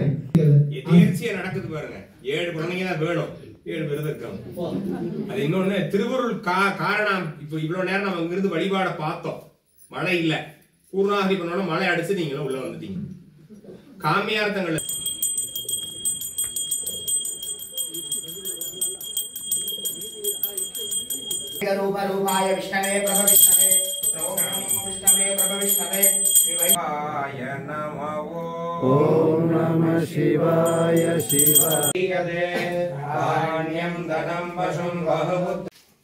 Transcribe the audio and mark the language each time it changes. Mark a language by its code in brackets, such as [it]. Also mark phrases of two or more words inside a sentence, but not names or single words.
[ta] எதிர்ச்சியா நடக்குது பாருங்க. 7 குழந்தைங்க தான் வேணும், 7 பேர் இருக்காங்க. அது இன்னொன்னு திருவருள் காரணம். இப்ப இவ்வளவு நேரம் நம்ம இங்கிருந்து வழிபாட பார்த்தோம், மழை இல்ல. பூர்ணாகதி பண்ணோம், மழை அடிச்சு நீங்களும் உள்ள வந்துட்டீங்க. காமியார்த்தங்கள் [sa] रूपाय विष्णवे प्रभविष्णवे विष्णवे प्रभविष्णवे शिवाय नमः। ओम नमः शिवाय शिवाय धनम वशं बहु